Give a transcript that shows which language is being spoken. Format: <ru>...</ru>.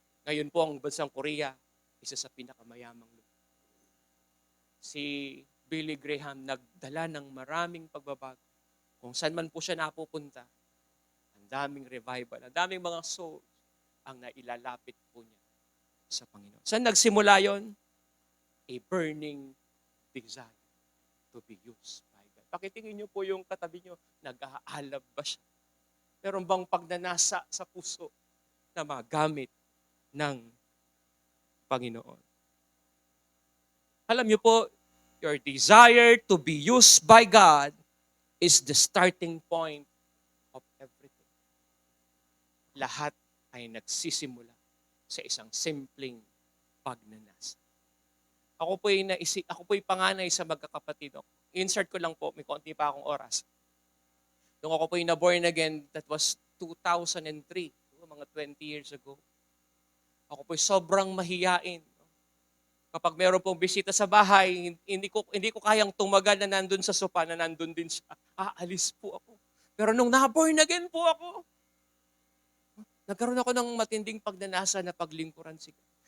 <tl>Ngayon po ang bansang Korea, isa sa pinakamayamang lugar. Si Billy Graham nagdala ng maraming pagbabago. Kung saan man po siya napupunta, ang daming revival, ang daming mga souls ang nailalapit po niya sa Panginoon. Saan nagsimula yon?</tl> <en>A burning desire to be used by God.</en> <tl>Pakitingin niyo po yung katabi niyo, nag-aalab ba siya? Meron bang pagnanasa sa puso na magamit ng Panginoon? Alam niyo po,</tl> <en>your desire to be used by God is the starting point of everything.</en> <tl>Lahat ay nagsisimula sa isang simpleng pagnanasa. Ako po'y panganay sa magkakapatid. Insert ko lang po, may konti pa akong oras. Nung ako po'y na-born again,</tl> <en>that was 2003,</en> <tl>mga 20 years ago. Ako po'y sobrang mahiyain. Kapag meron pong bisita sa bahay, hindi ko kayang tumagal na nandun sa sopa, na nandun din siya. Aalis po ako. Pero nung na-born again po ako, nagkaroon ako ng matinding pagnanasa na paglingkuran si God.</tl>